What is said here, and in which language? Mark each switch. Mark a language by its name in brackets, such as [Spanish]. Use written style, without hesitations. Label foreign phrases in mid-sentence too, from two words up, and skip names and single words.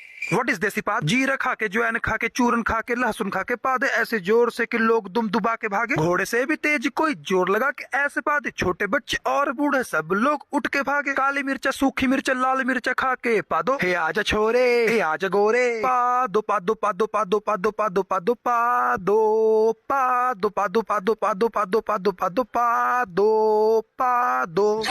[English] what is [Hindi] देसी पाद? जीरा खा के, ज्वाइन खा के, चूरन खा के, लहसुन खा के पादे ऐसे जोर से कि लोग दुम दुबा के भागे। घोड़े से भी तेज कोई जोर लगा के ऐसे पादे, छोटे बच्चे और बूढ़े सब लोग उठ के भागे। काली मिर्चा, सूखी मिर्चा, लाल मिर्चा खा के पादो, हे आजा छोरे, हे आजा गोरे, पादो पादो पादो पादो पादो पादो पादो पादो पादो पादो पादो पादो पादो पादो पादो पादो पादो।